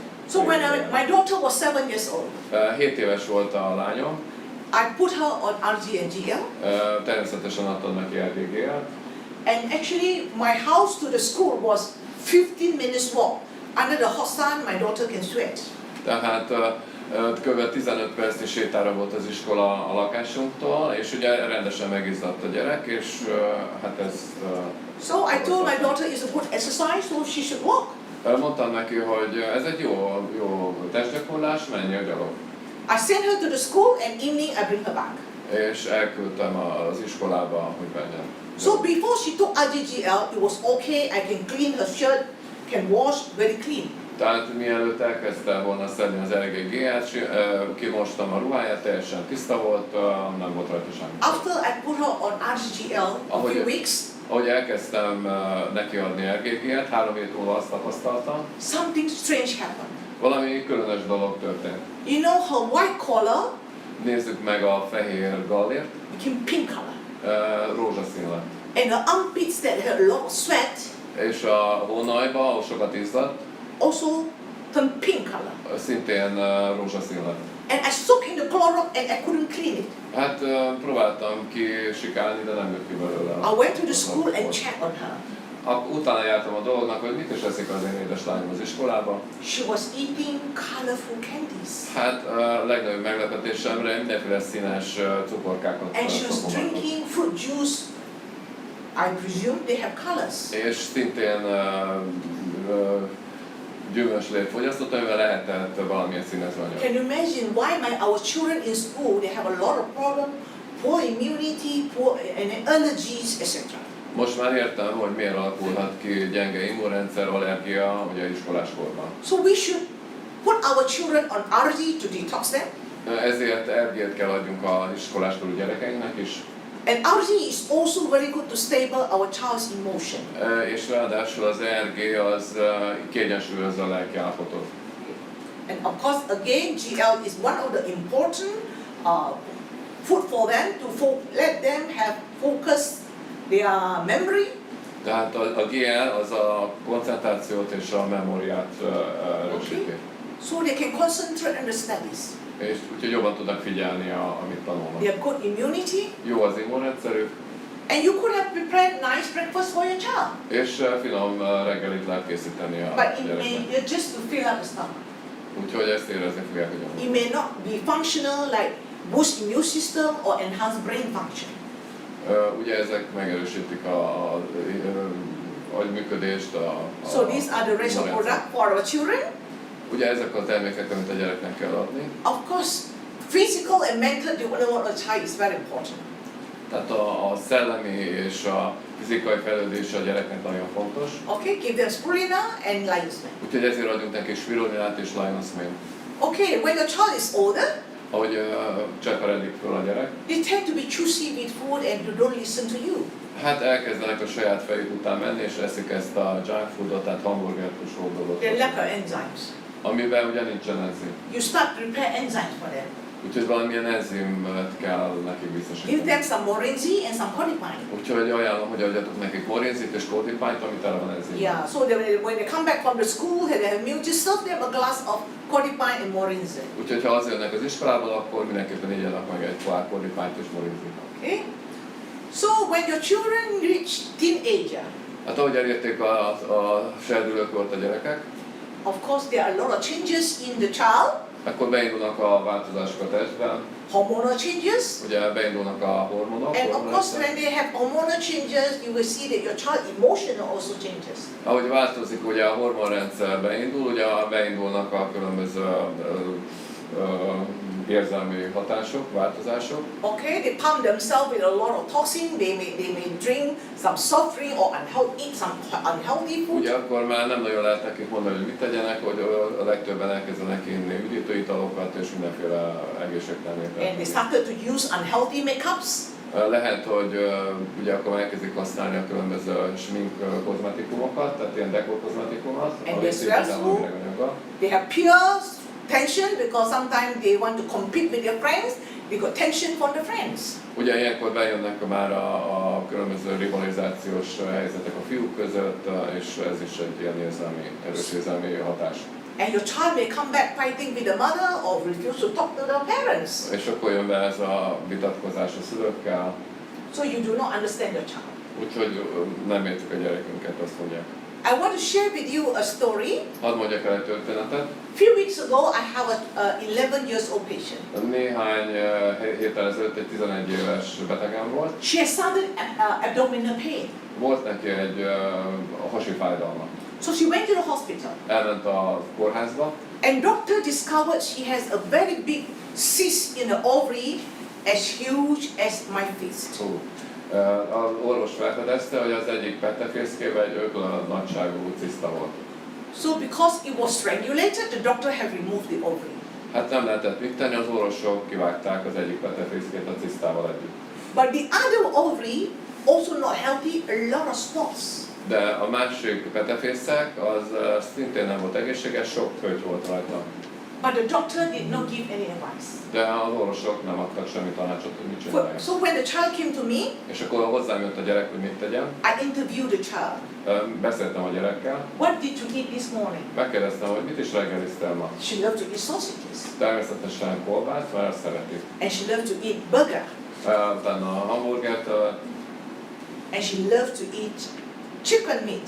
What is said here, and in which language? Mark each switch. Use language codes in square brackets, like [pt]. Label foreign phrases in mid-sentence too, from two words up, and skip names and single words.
[en] So when my daughter was 7 years old, [hu] 7 éves volt a lányom, [en] I put her on RG and GL. [hu] Természetesen adtam neki RGG-et. [en] And actually, my house to the school was 15 minutes walk. Under the hot sun, my daughter can sweat. [hu] Tehát kb. 15 percnyi sétára volt az iskola a lakásunktól, és ugye rendesen megizzadt a gyerek, és hát ez... [en] So I told my daughter it's a good exercise, so she should walk. [hu] Mondtam neki, hogy ez egy jó testgyakorlás, menjél gyalog. [en] I sent her to the school and evening I bring her back. [hu] És elküldtem az iskolába, hogy menjen. [en] So before she took RGGL, it was okay, I can clean her shirt, can wash, very clean. [hu] Tehát mielőtt elkezdte volna szedni az RGG-et, kimostam a ruháját, teljesen tiszta volt, nem volt rajta semmi. [en] After I put her on RGGL a few weeks, [hu] ahogy elkezdtem nekiadni RGG-et, 3 hét múlva azt tapasztaltam, [en] something strange happened. [hu] valami különös dolog történt. [en] You know her white collar [hu] Nézzük meg a fehér gallért, [en] became pink color. [hu] Rózsaszín lett. [en] And her armpits that had a lot of sweat [hu] És a hónajba, ahol sokat izzadt, [en] also turned pink color. [hu] szintén rózsaszín lett. [en] And I soaked in the Clorox and I couldn't clean it. [hu] Hát próbáltam kisikálni, de nem jött ki belőle. [en] I went to the school and checked on her. [hu] Utána jártam a dolognak, hogy mit is eszik az én édeslányom az iskolába. [en] She was eating colorful candies. [hu] Hát a legnagyobb meglepetésemre mindenféle színes cukorkákat [en] And she was [hu] kapom. [en] drinking fruit juice. I presume they have colors. [hu] És szintén gyümölcslét fogyasztott, amivel lehetett valamilyen színező anyag. [en] Can you imagine why our children in school, they have a lot of problems, poor immunity, and allergies, etc. [hu] Most már értem, hogy miért alakulhat ki gyenge immunrendszer, allergia ugye iskoláskorban. [en] So we should put our children on RG to detox them. [hu] Ezért RG-t kell adjunk az iskoláskorú gyerekeinknek is. [en] And RG is also very good to stable our child's emotion. [hu] És ráadásul az RG az kiegyensúlyozza a lelkiállapotot. [en] And of course, again, GL is one of the important food for them to let them have focus, their memory. [hu] Tehát a GL az a koncentrációt és a memóriát erősíti. [en] Okay. So they can concentrate on the studies. [hu] És úgyhogy jobban tudnak figyelni, amit tanulnak. [en] They have good immunity. [hu] Jó az immunrendszerük. [en] And you could have prepared nice breakfast for your child. [hu] És finom reggelit lehet készíteni a [en] But it [hu] gyereknek. [en] may just to fill up the stomach. [hu] Úgyhogy ezt érezni fogják, hogy [en] It may not be functional like boost immune system or enhance brain function. [hu] ugye ezek megerősítik a agyműködést, [en] So these are the rest of product for our children. [hu] Ugye ezek a termékek, amit a gyereknek kell adni. [en] Of course, physical and mental development of a child is very important. [hu] Tehát a szellemi és a fizikai fejlődés a gyereknek nagyon fontos. [en] Okay, give them spirulina and lion's mane. [hu] Úgyhogy ezért adjunk neki spirulinát és [en] lion's mane. Okay, when your child is older, [hu] Ahogy cseperedik föl a gyerek, [en] they tend to be choosy with food and they don't listen to you. [hu] hát elkezdenek a saját fejük után menni, és eszik ezt a [en] junk foodot, [hu] tehát hamburgert, húsvó dolgot. [en] They lack of enzymes. [hu] Amiben ugye nincsen enzim. [en] You start to prepare enzymes for them. [hu] Úgyhogy valamilyen enzimet kell nekik [en] Give [hu] biztosítani. [en] them some morinzi and some kodipine. [hu] Úgyhogy ajánlom, hogy adjatok nekik morinzit és kodipányt, amit tele van enzim. [en] Yeah, so when they come back from the school, they have milk, just serve them a glass of kodipine and morinzi. [hu] Úgyhogy ha hazajönnek az iskolából, akkor mindenképpen igyanak meg egy pohár kodipányt és morinzit. [en] Okay? So when your children reach teenager, [hu] Hát ahogy elérték a serdülőkort a gyerekek, [en] of course there are a lot of changes in the child, [hu] akkor beindulnak a változások a testben, [en] hormonal changes, [hu] ugye beindulnak a hormonok. [en] and of course when they have hormonal changes, you will see that your child emotional also changes. [hu] Ahogy változik ugye a hormonrendszer beindul, ugye beindulnak a különböző érzelmi hatások, változások. [en] Okay, they pump themselves with a lot of toxin, they may drink some soft drink or eat some unhealthy food. [hu] Ugye akkor már nem nagyon lehet nekik mondani, hogy mit tegyenek, hogy a legtöbben elkezdenek inni üdítőitalokat és mindenféle egészségtelenítőt. [en] And they started to use unhealthy makeups. [hu] Lehet, hogy ugye akkor elkezdik használni a különböző smink kozmetikumokat, tehát ilyen dekor kozmetikumot, [en] And they have peer tension because sometimes they want to compete with their friends we got tension from the friends. [hu] Ugye ilyenkor bejönnek már a különböző rivalizációs helyzetek a fiúk között, és ez is egy ilyen erős érzelmi hatás. [en] And your child may come back fighting with the mother or refuse to talk to the parents. [hu] És akkor jön be ez a vitatkozás a szülőkkel. [en] So you do not understand your child. [hu] Úgyhogy nem értjük a gyerekünket, azt mondják. [en] I want to share with you a story. [hu] Hadd mondjak el egy történetet. [en] Few weeks ago, I have a 11 years old patient. [hu] Néhány héttel ezelőtt egy 11 éves betegem volt. [en] She has sudden abdominal pain. [hu] Volt neki egy hasi fájdalma. [en] So she went to the hospital. [hu] Elment a kórházba. [en] And doctor discovered she has a very big cyst in the ovary, as huge as my fist. [hu] Az orvos felfedezte, hogy az egyik petefészkében egy ökla nagyságú ciszta volt. [en] So because it was strangulated, the doctor had removed the ovary. [hu] Hát nem lehetett mit tenni, az orvosok kivágták az egyik petefészkét a cisztával együtt. [en] But the other ovary also not healthy, a lot of spots. [hu] De a másik petefészek az szintén nem volt egészséges, sok köty volt rajta. [en] But the doctor did not give any advice. [hu] De az orvosok nem adtak semmi tanácsot, hogy mit csinálják. [en] So when the child came to me, [hu] és akkor hozzám jött a gyerek, hogy mit tegyen. [en] I interviewed the child. [hu] Beszéltem a gyerekkel. [en] What did you eat this morning? [hu] Megkérdeztem, hogy mit is reggeliztél ma. [en] She loved to eat sausages. [hu] Természetesen kolbászt, mert azt szereti. [en] And she loved to eat burger. [hu] Utána a hamburgert. [en] And she loved to eat chicken meat.